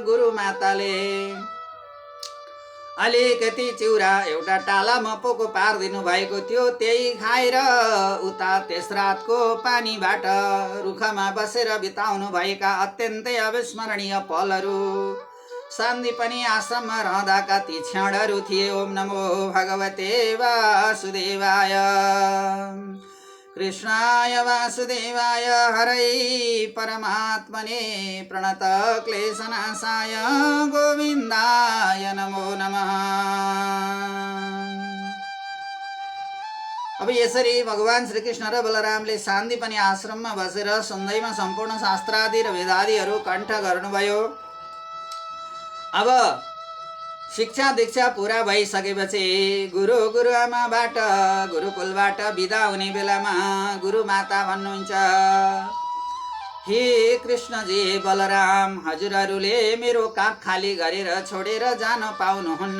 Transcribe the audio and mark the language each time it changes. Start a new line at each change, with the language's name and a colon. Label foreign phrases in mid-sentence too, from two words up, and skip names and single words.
Nepali: गुरु माताले अलिकति चिउरा एउटा टालामा पोको पारिदिनु भएको थियो, त्यही खाएर उता त्यस रातको पानीबाट रुखमा बसेर बिताउनु भएका अत्यन्तै अविस्मरणीय पलहरू सान्दीपनी आश्रममा रहँदाका ती क्षणहरू थिए।
Sanskrit: ओम नमो भगवते वासुदेवाय। कृष्णाय वासुदेवाय हरै परमात्मने प्रणत क्लेशनाशाय गोविन्दाय नमो नमः।
Nepali: अब यसरी भगवान श्रीकृष्ण र बलरामले सान्दीपनी आश्रममा बसेर सुन्दैमा सम्पूर्ण शास्त्रादि र वेदादिहरू कण्ठ गर्नुभयो। अब शिक्षा दीक्षा पुरा भइसकेपछि गुरुआमाबाट गुरुकुलबाट बिदा हुने बेलामा गुरु माता भन्नुहुन्छ, हे कृष्णजी बलराम, हजुरहरूले मेरो काख खाली गरेर छोडेर जान पाउनुहुन्न।